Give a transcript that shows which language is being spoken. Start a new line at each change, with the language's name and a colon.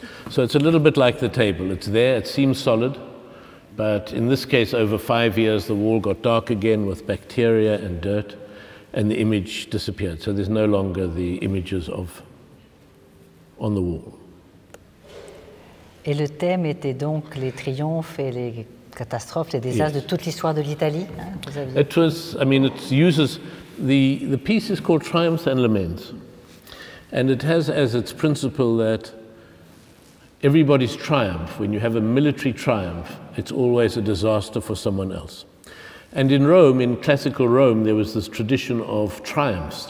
English: So it's a little bit like the table. It's there, it seems solid, but in this case, over 5 years, the wall got dark again with bacteria and dirt, and the image disappeared. So there's no longer the images on the wall.
French: Et le thème était donc les triomphes et les catastrophes, les désastres de toute l'histoire de l'Italie. Hein,
English: it was, I mean, it uses, the piece is called Triumphs and Laments. And it has as its principle that everybody's triumph, when you have a military triumph, it's always a disaster for someone else. And in Rome, in classical Rome, there was this tradition of triumphs.